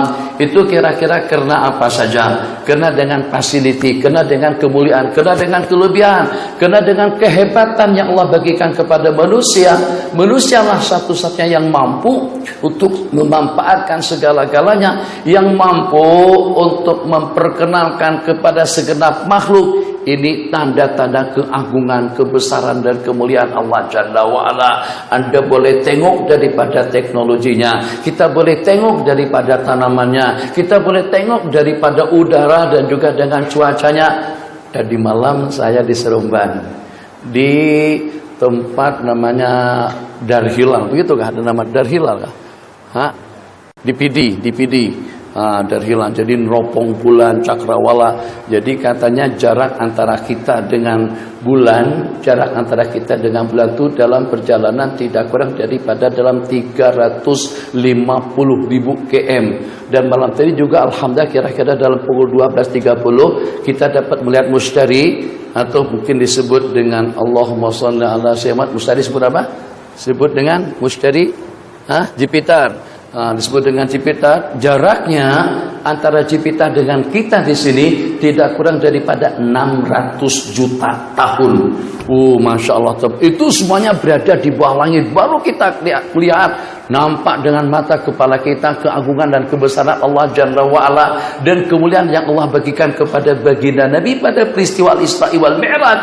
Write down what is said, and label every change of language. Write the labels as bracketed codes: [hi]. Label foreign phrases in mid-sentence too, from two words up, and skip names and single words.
[ms] Itu kira-kira karena apa saja? Karena dengan fasiliti, karena dengan kemuliaan, karena dengan kelebihan, karena dengan kehebatan yang Allah bagikan kepada manusia. Manusialah satu-satunya yang mampu untuk memanfaatkan segala-galanya, yang mampu untuk memperkenalkan kepada segenap makhluk. Ini tanda-tanda keagungan, kebesaran dan kemuliaan Allah [ar] جل وعلا. [ms] Anda boleh tengok daripada teknologinya, kita boleh tengok daripada tanamannya, kita boleh tengok daripada udara dan juga dengan cuacanya. Tadi malam saya di Seremban, di tempat namanya Darhilal, begitu kah? Ada nama Darhilal kah? Hah? Di PD. Darhilal, jadi neropong bulan cakrawala. Jadi katanya jarak antara kita dengan bulan, jarak antara kita dengan bulan itu dalam perjalanan tidak kurang daripada dalam 350.000 km. Dan malam tadi juga alhamdulillah kira-kira dalam pukul 12.30 kita dapat melihat mustari, atau mungkin disebut dengan [ar] اللهم صل على سيدنا. [ms] Mustari disebut apa? Disebut dengan mustari Jupiter. Disebut dengan Jupiter. Jaraknya antara Jupiter dengan kita di sini tidak kurang daripada 600 juta tahun. [ar] ما شاء الله. [ms] Itu semuanya berada di bawah langit. Baru kita lihat, nampak dengan mata kepala kita keagungan dan kebesaran Allah [ar] جل وعلا, [ms] dan kemuliaan yang Allah bagikan kepada baginda Nabi pada peristiwa Isra wal Mi'raj.